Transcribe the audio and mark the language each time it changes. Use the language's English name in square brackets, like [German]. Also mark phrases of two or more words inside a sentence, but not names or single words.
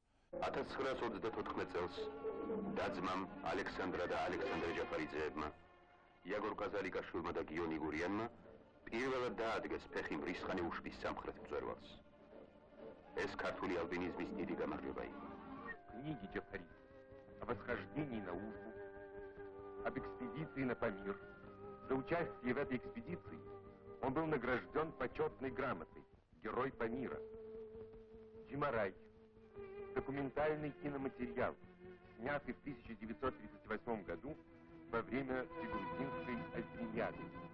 [Georgian] 1934 წელს დაძმამ ალექსანდრა და ალექსანდრე ჯაფარიძეებმა, იაგორ კაზალიკაშვილმა და გიონი гурიანმა პირველად დაადგეს ფეხი მრისხანე უშბის სამხრეთ მწვერვალს. ეს ქართული ალპინიზმის დიდი გამარჯვება იყო. [Russian] Книги Джафарица о восхождении на Ужбу, об экспедиции на Памир. За участие в этой экспедиции он был награжден почетной грамотой «Герой Памира». Джимарай. Документальный киноматериал, снятый в 1938 году во время Всегрузинской альпиниады.